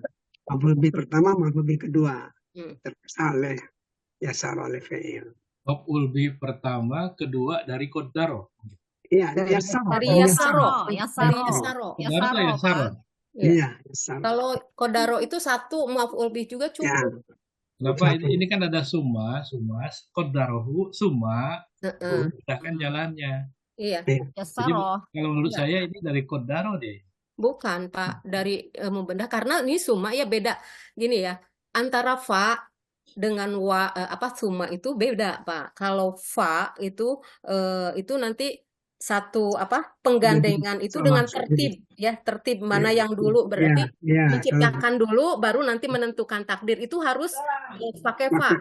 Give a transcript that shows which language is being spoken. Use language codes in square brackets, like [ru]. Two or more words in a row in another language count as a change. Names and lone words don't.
[ar] مفعول به [id] pertama, [ar] مفعول به [id] kedua. Terpisah oleh yassaro oleh fi'il. [ar] مفعول به [id] pertama, kedua dari qaddaro. Iya, yassaro. Dari yassaro. Iya. Kalau qaddaro itu satu, [ar] مفعول به [id] juga cukup. Kenapa ini kan ada [ar] ثم قدره ثم, [id] memudahkan jalannya. Iya. Jadi kalau menurut saya ini dari qaddaro deh. Bukan Pak, dari membedah, karena ini summa ya beda gini ya, antara fa dengan summa itu beda, Pak. Kalau fa itu nanti satu penggandengan itu dengan tertib ya, tertib mana yang dulu berarti menciptakan dulu baru nanti menentukan takdir itu harus pakai fa.